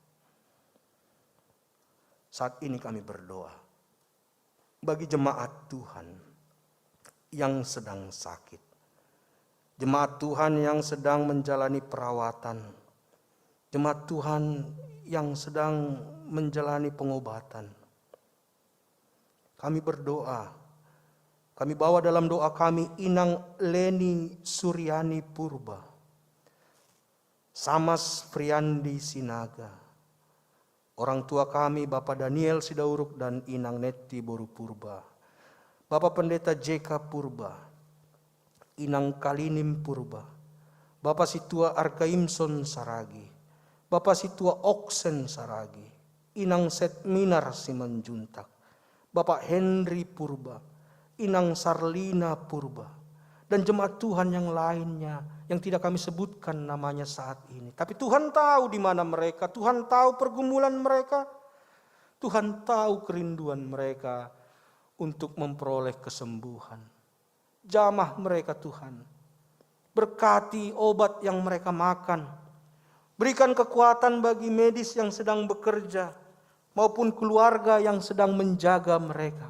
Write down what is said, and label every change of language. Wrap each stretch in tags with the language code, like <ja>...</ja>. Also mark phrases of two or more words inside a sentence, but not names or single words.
<id>Saat ini kami berdoa bagi jemaat Tuhan yang sedang sakit, jemaat Tuhan yang sedang menjalani perawatan, jemaat Tuhan yang sedang menjalani pengobatan. Kami berdoa Kami bawa dalam doa kami Inang Leni Suryani Purba, Samas Friandi Sinaga, orang tua kami Bapak Daniel Sidauruk dan Inang Neti Boru Purba, Bapak Pendeta JK Purba, Inang Kalinim Purba, Bapak Situa Arkaimson Saragi, Bapak Situa Oksen Saragi, Inang Setminar Simanjuntak, Bapak Henry Purba, Inang Sarlina Purba, dan jemaat Tuhan yang lainnya yang tidak kami sebutkan namanya saat ini. Tapi Tuhan tahu di mana mereka, Tuhan tahu pergumulan mereka, Tuhan tahu kerinduan mereka untuk memperoleh kesembuhan. Jamah mereka Tuhan, berkati obat yang mereka makan, berikan kekuatan bagi medis yang sedang bekerja, maupun keluarga yang sedang menjaga mereka.</id>